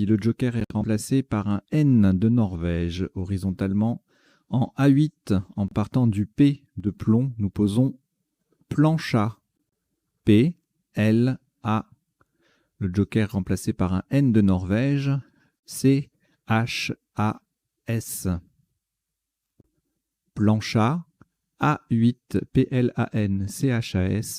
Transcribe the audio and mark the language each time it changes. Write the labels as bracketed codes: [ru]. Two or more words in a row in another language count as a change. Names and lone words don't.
[fr] Le joker est remplacé par un N de Norvège horizontalement. En A8, en partant du P de plomb, nous posons plancha. P, L, A. Le joker remplacé par un N de Norvège. C, H, A, S. Plancha. A8, P-L-A-N, C-H-A-S.